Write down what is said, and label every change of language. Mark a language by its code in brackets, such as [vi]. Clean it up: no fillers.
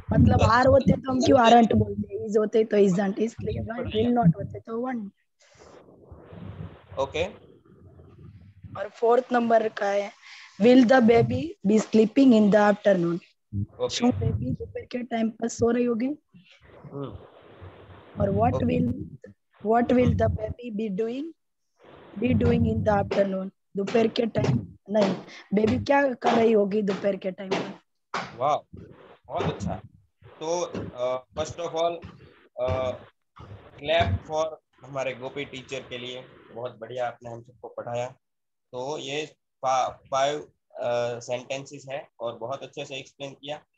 [hi] मतलब आर होते तो हम क्यों आरंट बोलते, इज होते तो इजंट, इसलिए विल नॉट होते तो वन। ओके, और फोर्थ नंबर का है [en] Will the baby be sleeping in the afternoon. [gu] શું [hi] બેબી दोपहर के टाइम पर सो रही होगी? और [en] What will What will the baby be doing in the afternoon? [hi] दोपहर के टाइम नहीं, बेबी क्या कर रही होगी दोपहर के टाइम में? वाह, बहुत अच्छा। तो first of all clap for हमारे गोपी टीचर के लिए, बहुत बढ़िया आपने हम सबको पढ़ाया। तो ये 5 सेंटेंसेस है और बहुत अच्छे से एक्सप्लेन किया।